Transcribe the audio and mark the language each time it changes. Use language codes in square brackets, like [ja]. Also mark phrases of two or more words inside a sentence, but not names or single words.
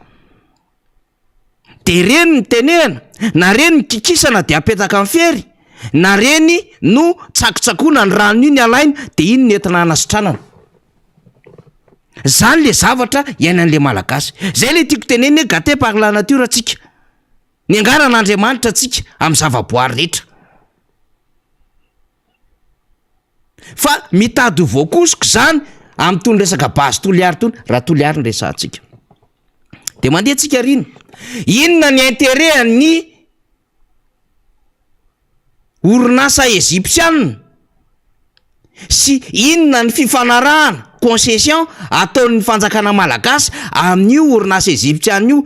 [mg] De reny ny tenehana, na reny ny kikisana de apetaka amin'ny fery, na reny no tsakotsakoana ny rano iny alaina de iny ny entina hanasitranana. Zany le zavatra iainan'le malagasy. Zay le tiako teneny [fr] gâté par la nature [mg] atsika. Ny angaran'Andriamanitra atsika amin'ny zavaboary rehetra. Fa mitady ho voakosiko zany amin'ny tony resaka Basy Toliara tony, raha Toliara ny resahantsika. De mandeha tsika rino. Inona ny intérêt ny orinasa Egyptianina sy inona ny fifanarahana concession ataon'ny fanjakana malagasy amin'io orinasa Egyptianina io.